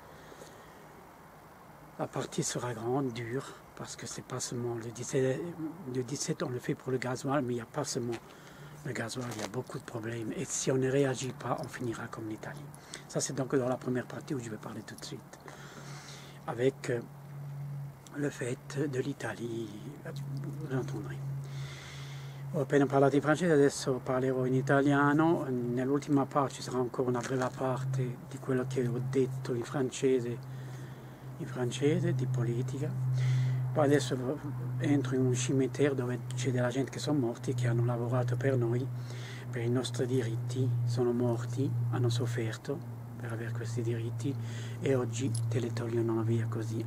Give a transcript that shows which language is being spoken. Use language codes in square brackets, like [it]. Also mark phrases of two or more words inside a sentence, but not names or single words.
[fr] La partie sera grande, dure, parce que c'est pas seulement le 17, on le fait pour le gasoil, mais il n'y a pas seulement le gasoil, il y a beaucoup de problèmes. Et si on ne réagit pas, on finira comme l'Italie. Ça, c'est donc dans la première partie où je vais parler tout de suite. Avec le fait de l'Italie, vous l'entendrez. [it] Ho appena parlato in francese, adesso parlerò in italiano. Nell'ultima parte ci sarà ancora una breve parte di quello che ho detto in francese di politica. Poi adesso entro in un cimitero dove c'è della gente che sono morti, che hanno lavorato per noi, per i nostri diritti, sono morti, hanno sofferto per avere questi diritti e oggi te li togliono via così.